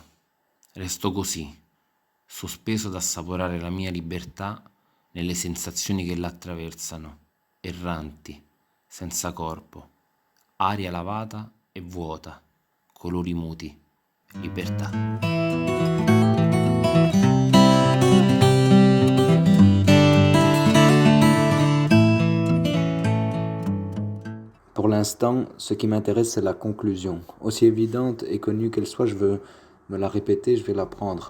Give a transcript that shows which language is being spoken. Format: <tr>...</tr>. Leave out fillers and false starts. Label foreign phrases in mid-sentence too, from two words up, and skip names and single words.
<it>Resto così, sospeso ad assaporare la mia libertà nelle sensazioni che la attraversano, erranti, senza corpo, aria lavata e vuota, colori muti, libertà.</it> <fr>Pour l'instant, ce qui m'intéresse, c'est la conclusion. Aussi évidente et connue qu'elle soit, je veux me la répéter, je vais la prendre.</fr>